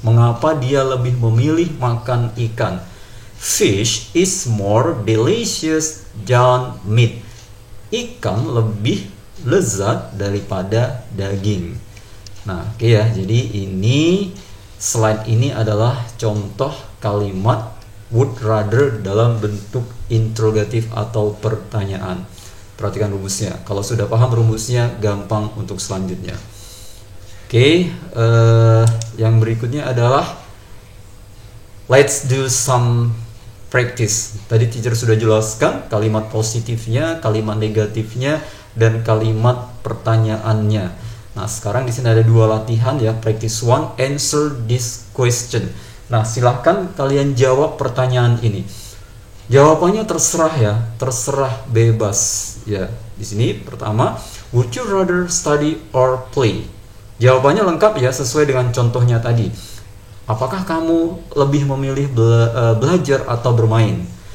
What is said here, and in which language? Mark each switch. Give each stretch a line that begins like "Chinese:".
Indonesian: Mengapa dia lebih memilih makan ikan?
English: Fish is more delicious than meat.
Indonesian: Ikan lebih lezat daripada daging. Nah, oke ya. Jadi ini slide ini adalah contoh kalimat would rather dalam bentuk interrogatif atau pertanyaan. Perhatikan rumusnya. Kalau sudah paham rumusnya, gampang untuk selanjutnya. Oke, yang berikutnya adalah
English: let's do some practice.
Indonesian: Tadi teacher sudah jelaskan kalimat positifnya, kalimat negatifnya, dan kalimat pertanyaannya. Nah, sekarang di sini ada dua latihan ya. Practice 1,
English: answer this question.
Indonesian: Nah, silahkan kalian jawab pertanyaan ini. Jawabannya terserah ya, terserah bebas ya. Di sini pertama,
English: would you rather study or play?
Indonesian: Jawabannya lengkap ya, sesuai dengan contohnya tadi. Apakah kamu lebih memilih belajar atau bermain?